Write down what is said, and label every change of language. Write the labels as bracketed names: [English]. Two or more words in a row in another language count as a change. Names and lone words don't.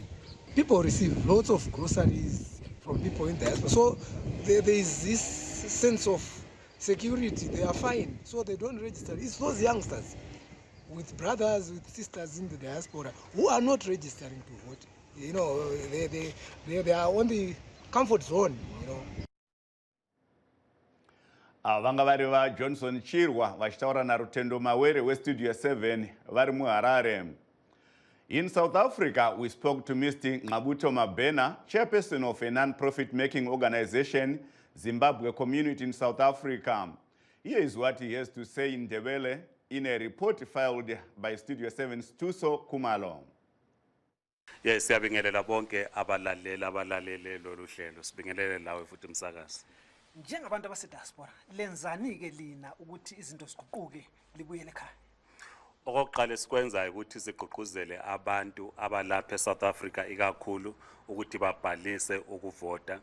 [English] People receive lots of groceries from people in diaspora, so there is this sense of security. They are fine, so they don't register. It's those youngsters with brothers, with sisters in the diaspora who are not registering to vote. They are on the comfort zone. [Shona] Vanga vari vaJohnson Chirwa vachitaura naRutendo Mawere weStudio 7 vari muHarare. [English] In South Africa, we spoke to Mr. Ngqabuto Mabhena, chairperson of a non-profit making organization, Zimbabwe Community in South Africa. Here is what he has to say in Ndebele in a report filed by Studio 7's Tuso Kumalo. Yes, [North Ndebele] siyabingelela bonke abalalele lolu hlelo. Sibingelele lawe futhi umsakazi. Njengabantu abasediaspora lenzani ke lina ukuthi izinto ziguquke libuyele ekhaya? Okokuqala sikwenzayo ukuthi sigqugquzele abantu abalapha eSouth Africa ikakhulu ukuthi babhalise ukuvota.